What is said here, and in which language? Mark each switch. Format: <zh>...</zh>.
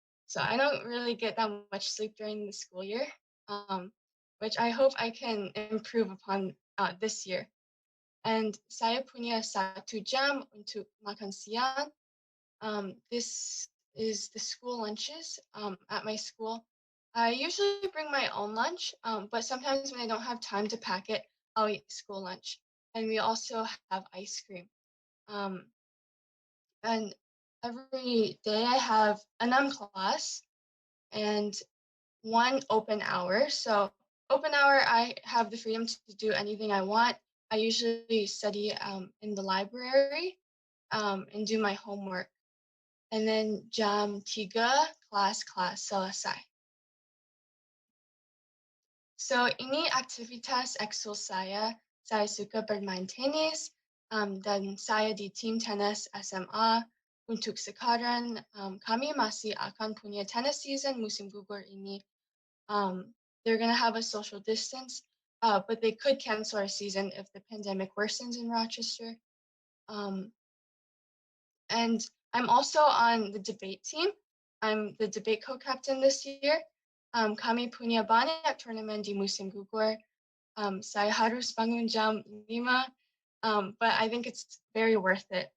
<en>So I don't really get that much sleep during the school year, which I hope I can improve upon this year.</en> <id>And saya punya 1 jam untuk makan siang.</id> <en>This is the school lunches at my school. I usually bring my own lunch, but sometimes when I don't have time to pack it, I'll eat school lunch. And we also have ice cream. Um, and every day I have an class and one open hour. So open hour, I have the freedom to do anything I want. I usually study in the library and do my homework. And then</en> <id>jam tiga class selesai. So ini aktivitas ekskul saya suka bermain tenis dan saya di tim tenis SMA. Untuk sekarang kami masih akan punya</id> <en>tennis season</en> <id>musim gugur ini.</id> <en>They're gonna have a social distance, but they could cancel our season if the pandemic worsens in Rochester. And I'm also on the debate team. I'm the debate co-captain this year.</en> <id>Kami punya banyak turnamen di musim gugur. Saya harus bangun jam 5,</id> <en>but I think it's very worth it.</en>